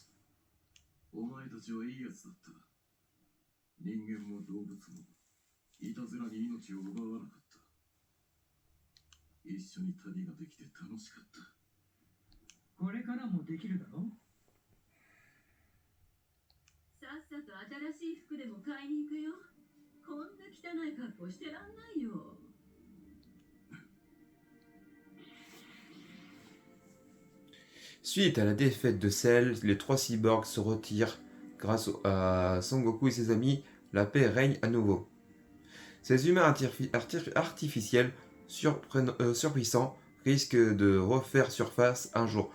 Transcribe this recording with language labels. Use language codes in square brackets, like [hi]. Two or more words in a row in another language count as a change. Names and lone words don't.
[ja] お前たちはいいやつだった。人間も動物もいたずらに命を奪わなかった。一緒に旅ができて楽しかった。これからもできるだろ。さっさと新しい服でも買いに行くよ。こんな汚い格好してらんないよ。 [fr] Suite à la défaite de Cell, les trois cyborgs se retirent. Grâce à Son Goku et ses amis, la paix règne à nouveau. Ces humains artificiels surpuissants risquent de refaire surface un jour.